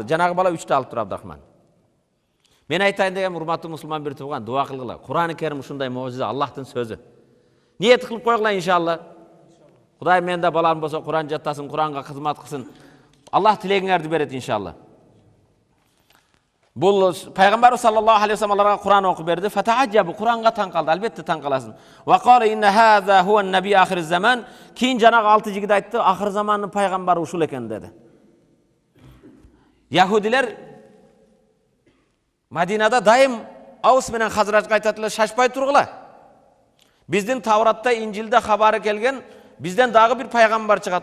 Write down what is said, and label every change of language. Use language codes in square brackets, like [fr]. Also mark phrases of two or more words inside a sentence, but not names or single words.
[ky] Жанагы бала 3-тө алып тур Абдурахман. Мен айтайын деген, урматтуу мусулман бир тууган, дуа кылгыла. Кур'ан-ы Керим ушундай муъжиза, Аллахтын сөзү. Ниет кылып койгула иншалла. Кудай мен да балам болсо Кур'ан жаттасын, Кур'анга кызмат кылсын. Аллах тилегиңерди берет иншалла. Бул пайгамбарыбыз [ar] صلى الله عليه وسلم [ky] аларга Кур'ан окуп берди. Фатаажабу, Кур'анга таң калды. Албетте таң каласың. [ar] وقال إن هذا هو النبي آخر الزمان. [ky] Кийин жанагы 6 жигит айтты, ахыр замандын пайгамбары ушул экен деди. Яһудилер Мадинада дайым Аус менен Хазражга айтат эле, шашпай тургула. Биздин Тавратта, Инжилде хабары келген, бизден дагы бир пайгамбар чыгат.